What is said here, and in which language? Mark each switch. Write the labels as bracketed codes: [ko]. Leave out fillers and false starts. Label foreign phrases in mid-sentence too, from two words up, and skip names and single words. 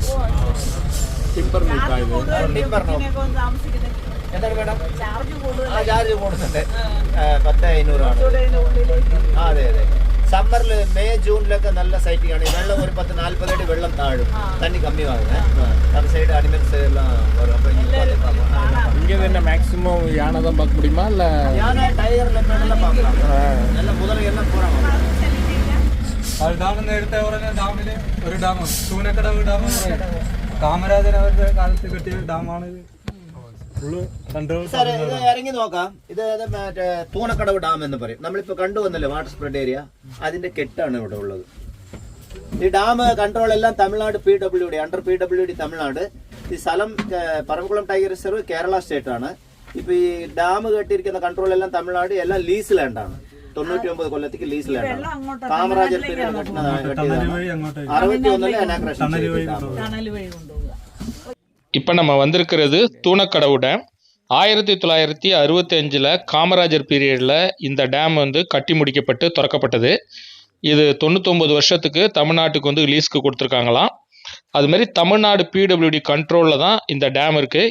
[ml] ടിമ്പർ എന്താണ് മേഡം? ചാർജ് കൂടുന്നുണ്ട്. 10,500 ആണ്. അതെ അതെ. സമ്മറിൽ മെയ് ജൂണിലൊക്കെ നല്ല സൈറ്റിംഗ് ആണ്. വെള്ളം ഒരു 10-40 അടി വെള്ളം താഴും, [ta] தண்ணி கம்மியாகும். அந்த சைடு அனிமல்ஸ் எல்லாம் வரும். அப்போ இங்கே என்ன மேக்ஸிமம் யானை தான் பார்க்க முடியுமா இல்லை? யானை, டைகர், லெப்பர்டெல்லாம் பார்க்கலாம். நல்ல முதல்ல எல்லாம் போகிறாங்க. [ml] അത് ഡാം നേരത്തെ പറഞ്ഞ ഡാമിൽ ഒരു ഡാം തൂനക്കടവ് ഡാം കാമരാജൻ അവരുടെ കാലത്ത് കെട്ടിയ ഡാമാണ്. സാർ ഇത് ഇറങ്ങി നോക്കാം. ഇത് മറ്റേ തൂനക്കടവ് ഡാം എന്ന് പറയും. നമ്മളിപ്പോൾ കണ്ടുവന്നല്ലോ വാട്ടർ സ്പ്രെഡ് ഏരിയ, അതിന്റെ കെട്ടാണ് ഇവിടെ ഉള്ളത്. ഈ ഡാം കൺട്രോൾ എല്ലാം തമിഴ്നാട് PWD, അണ്ടർ PWD തമിഴ്നാട്. ഈ സ്ഥലം പറമ്പിക്കുളം ടൈഗർ റിസർവ് കേരള സ്റ്റേറ്റ് ആണ്. ഇപ്പൊ ഈ ഡാം കെട്ടിയിരിക്കുന്ന കൺട്രോൾ എല്ലാം തമിഴ്നാട്, എല്ലാം ലീസ് ലാൻഡാണ്. 99 കൊല്ലത്തേക്ക് ലീസ് ലാൻഡാണ്. കാമരാജർ പീരീഡ് കെട്ടിയതാണ്. 61 അനാഗ്രേഷൻ. [ta] இப்போ நம்ம வந்திருக்கிறது தூணக்கடவு டேம். 1965 காமராஜர் பீரியடில் இந்த டேம் வந்து கட்டி முடிக்கப்பட்டு திறக்கப்பட்டது. இது 99 வருஷத்துக்கு தமிழ்நாட்டுக்கு வந்து லீஸ்க்கு கொடுத்துருக்காங்களாம். அதுமாரி தமிழ்நாடு PWD கண்ட்ரோலில் தான் இந்த டேம் இருக்குது.